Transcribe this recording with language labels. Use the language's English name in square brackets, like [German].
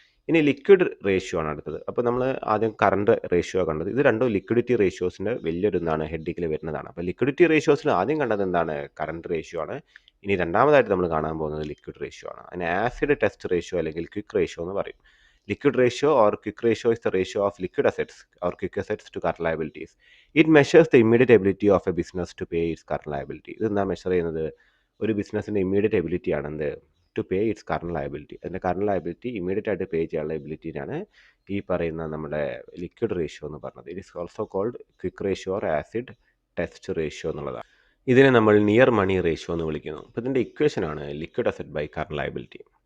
[Malayalam] ഇനി liquid ratio ആണ് അടുത്തത്. അപ്പോൾ നമ്മൾ ആദ്യം കറണ്ട് റേഷ്യോ കണ്ടത്. ഇത് രണ്ടും ലിക്വിഡിറ്റി റേഷ്യോസിൻ്റെ വലിയൊരു എന്താണ് ഹെഡിങ്ങിൽ വരുന്നതാണ്. അപ്പോൾ ലിക്വിഡിറ്റി റേഷ്യോസിൽ ആദ്യം കണ്ടത് എന്താണ് കറണ്ട് റേഷ്യോ ആണ്. ഇനി രണ്ടാമതായിട്ട് നമ്മൾ കാണാൻ പോകുന്നത് ലിക്വിഡ് റേഷ്യോ ആണ്. അതിന് ആസിഡ് ടെസ്റ്റ് റേഷ്യോ അല്ലെങ്കിൽ ക്വിക്ക് റേഷ്യോ എന്ന് പറയും. [English] Liquid ratio or quick ratio is the ratio of liquid assets or quick assets to current liabilities. It measures the immediate ability of a business to pay its current liability. [Malayalam] ഇതെന്താ measure ചെയ്യുന്നത്? ഒരു ബിസിനസ്സിൻ്റെ [English] Immediate ability ആണെന്ത് to pay its current liability. [Malayalam] അതിൻ്റെ current liability immediate ആയിട്ട് പേ ചെയ്യാനുള്ള എബിലിറ്റിനാണ് ഈ പറയുന്ന നമ്മുടെ ലിക്വിഡ് റേഷ്യോ എന്ന് പറഞ്ഞത്. [English] it is also called quick ratio or acid test ratio [Malayalam] എന്നുള്ളതാണ്. ഇതിനെ നമ്മൾ നിയർ മണി റേഷ്യോ എന്ന് വിളിക്കുന്നു. അപ്പോൾ ഇതിൻ്റെ ഇക്വേഷനാണ് liquid asset by current liability.